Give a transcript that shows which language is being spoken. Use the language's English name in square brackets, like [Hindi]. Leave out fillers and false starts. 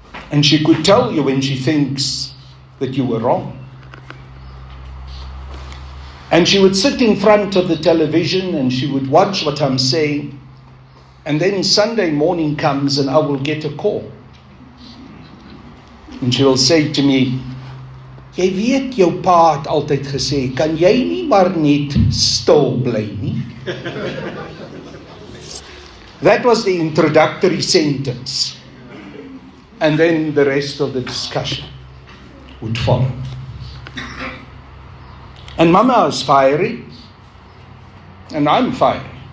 [English] And she could tell you when she thinks that you were wrong. And she would sit in front of the television and she would watch what I'm saying. And then Sunday morning comes and I will get a call. And she will say to me, [Afrikaans] jy weet jou pa het altyd gesê, kan jy nie maar net stil bly nie? [English] That was the introductory sentence. And then the rest of the discussion would follow. And Mama is fiery. And I'm fiery.